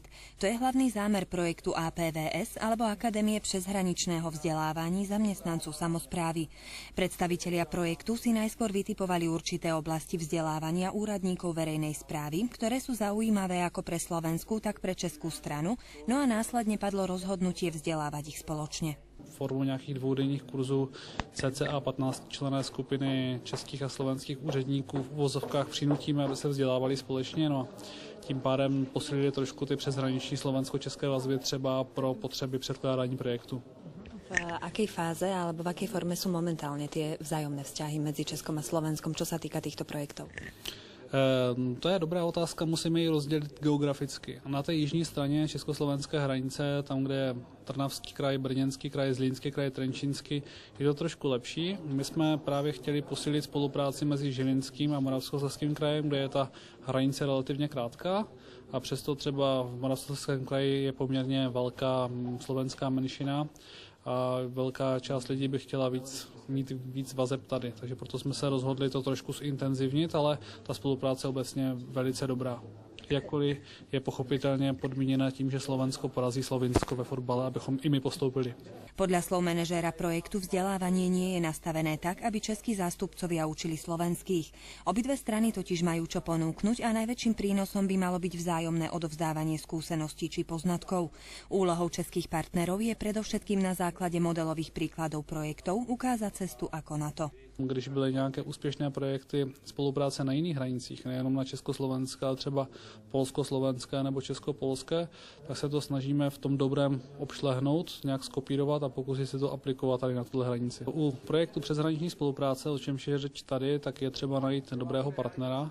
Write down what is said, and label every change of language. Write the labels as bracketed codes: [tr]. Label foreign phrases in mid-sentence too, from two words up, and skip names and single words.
[sk] To je hlavný zámer projektu APVS alebo Akadémie přeshraničného vzdelávání zamestnancov samosprávy. Predstavitelia projektu si najskôr vytipovali určité oblasti vzdelávania úradníkov verejnej správy, ktoré sú zaujímavé ako pre slovenskú, tak pre českú stranu, no a následne padlo rozhodnutie vzdelávať ich spoločne. [cs] Formou nějakých dvoudenních kurzů cca 15členné skupiny českých a slovenských úředníků v uvozovkách přinutíme, aby se vzdělávali společně. No, tím pádem posílili trošku ty přeshraniční slovensko-české vazby třeba pro potřeby předkládání projektu. [sk] V akej fáze alebo v akej forme sú momentálne tie vzájomné vzťahy medzi Českom a Slovenskom, čo sa týka týchto projektov? [cs] To je dobrá otázka, musíme ji rozdělit geograficky. Na té jižní straně československé hranice, tam, kde je Trnavský kraj, Brněnský kraj, Zlínský kraj, Trenčínský, je to trošku lepší. My jsme právě chtěli posílit spolupráci mezi Žilinským a Moravskoslezským krajem, kde je ta hranice relativně krátká. A přesto třeba v Moravskoslezském kraji je poměrně velká slovenská menšina a velká část lidí by chtěla mít víc vazeb tady. Takže proto jsme se rozhodli to trošku zintenzivnit, ale ta spolupráce je obecně velice dobrá. Jakkoliv je pochopitelně podmíněna tím, že Slovensko porazí Slovinsko ve fotbale, abychom i my postoupili. [sk] Podľa slov manažéra projektu vzdelávanie nie je nastavené tak, aby českí zástupcovia učili slovenských. Obidve strany totiž majú čo ponúknuť a najväčším prínosom by malo byť vzájomné odovzdávanie skúseností či poznatkov. Úlohou českých partnerov je predovšetkým na základe modelových príkladov projektov ukázať cestu ako na to. [cs] Když byly nějaké úspěšné projekty spolupráce na jiných hranicích, nejenom na československé, ale třeba polsko-slovenské nebo česko-polské, tak se to snažíme v tom dobrém obšlehnout, nějak skopírovat a pokusit se to aplikovat tady na tuhle hranici. U projektu přeshraniční spolupráce, o čemž je řeč tady, tak je třeba najít dobrého partnera.